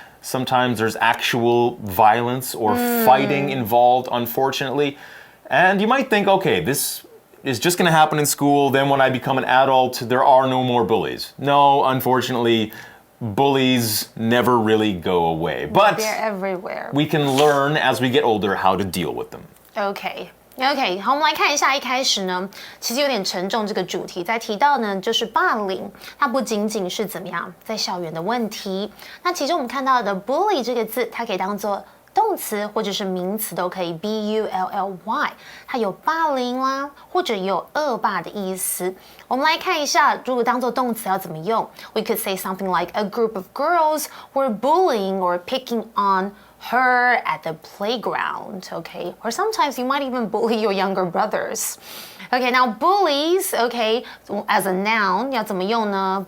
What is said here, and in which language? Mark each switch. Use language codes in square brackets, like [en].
[en] Sometimes there's actual violence or fighting involved, unfortunately. And you might think, okay, this is just going to happen in school. Then when I become an adult, there are no more bullies. No, unfortunately, bullies never really go away. But they're everywhere. We can learn as we get older how to deal with them. [zh] OK, 好，我们来看一下一开始呢，其实有点沉重这个主题，在提到呢就是霸凌，它不仅仅是怎么样在校园的问题，那其中我们看到的 bully 这个字，它可以当做动词或者是名词都可以 bully， 它有霸凌啦，或者也有恶霸的意思。我们来看一下，如果当做动词要怎么用 [en] ？We could say something like a group of girls were bullying or picking on her at the playground, okay? Or sometimes you might even bully your younger brothers. Okay, now bullies, okay, as a noun, [zh] 要怎么用呢？